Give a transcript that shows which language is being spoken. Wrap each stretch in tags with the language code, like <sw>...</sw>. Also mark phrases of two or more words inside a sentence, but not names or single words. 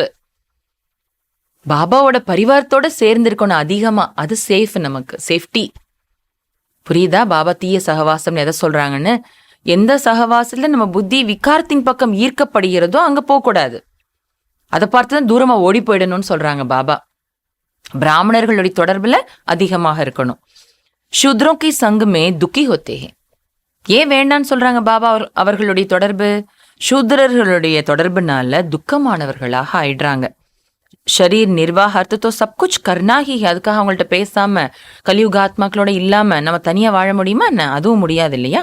<ta>பாபாவோட பரிவாரத்தோட சேர்ந்து இருக்கணும் அதிகமா, அது சேஃப், நமக்கு சேஃப்டி. புரியுதா பாபா தீய சகவாசம் எதை சொல்றாங்கன்னு? எந்த சகவாசத்துல நம்ம புத்தி விகாரத்தின் பக்கம் ஈர்க்கப்படுகிறதோ அங்க போகக்கூடாது, அதை பார்த்துதான் தூரமா ஓடி போயிடணும்னு சொல்றாங்க பாபா. பிராமணர்களுடைய தொடர்புல அதிகமாக இருக்கணும்.</ta> <hi>शूद्रों की संग में दुखी होते हैं.</hi> <ta>ஏன் வேண்டான்னு சொல்றாங்க பாபா அவர்களுடைய தொடர்பு? சூத்ரர்களுடைய தொடர்புனால துக்கமானவர்களாக ஆயிடுறாங்க.</ta> <hi>शरीर निर्वाह तो सब कुछ करना ही.</hi> <ta>அதுக்காக அவங்கள்ட்ட பேசாம கலியுக ஆத்மாக்களோட இல்லாம நம்ம தனியா வாழ முடியுமா என்ன? அதுவும் முடியாது இல்லையா?</ta>